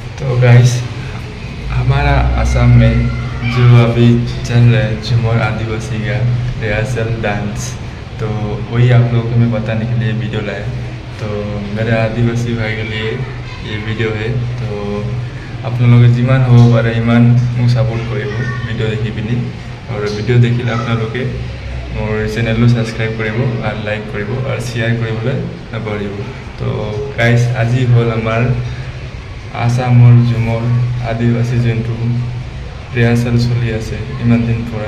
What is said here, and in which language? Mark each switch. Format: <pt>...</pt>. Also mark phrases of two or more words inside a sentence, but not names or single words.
<hi>तो गाइस हमारा असम में जो अभी चल रहा है झूमर आदिवासी का</hi> <en>rehearsal dance,</en> <hi>तो वही आप लोगों को मैं बताने के लिए वीडियो लाया। तो मेरे आदिवासी भाई के लिए ये वीडियो है।</hi> <as>তো আপোনালোকে যিমান হ'ব পাৰে সিমান মোক সাপোর্ট কৰিব ভিডিও দেখি পিনি। और ভিডিও দেখিলে আপোনালোকে মোৰ চেনেলটো ছাবস্ক্ৰাইব কৰিব আৰু লাইক কৰিব আৰু শ্বেয়াৰ কৰিবলৈ নপাহৰিব। তো গাইজ আজি হ'ল আমাৰ আসামৰ ঝুমৰ আদিবাসী যোনটো ৰিহাৰ্চেল চলি আছে ইমান দিন পৰা।</as>